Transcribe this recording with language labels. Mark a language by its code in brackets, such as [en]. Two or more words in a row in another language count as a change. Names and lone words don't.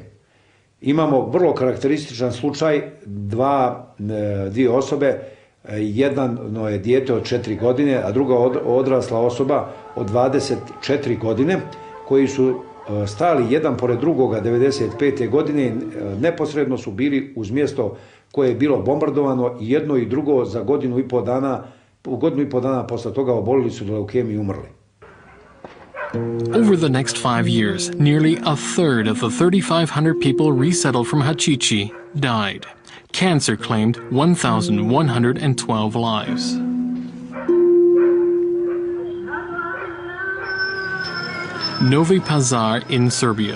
[bs] Imamo vrlo karakterističan slučaj dvije osobe, jedno je dijete od 4 godine, a druga odrasla osoba od 24 godine, koji su stali jedan pored drugoga 95. godine, neposredno su bili uz mjesto koje je bilo bombardovano i jedno i drugo za godinu i po dana posle toga obolili su od leukemije i umrli. [en] Over the next 5 years, nearly a third of the 3,500 people resettled from Hachichi died. Cancer claimed 1,112 lives. Novi Pazar in Serbia.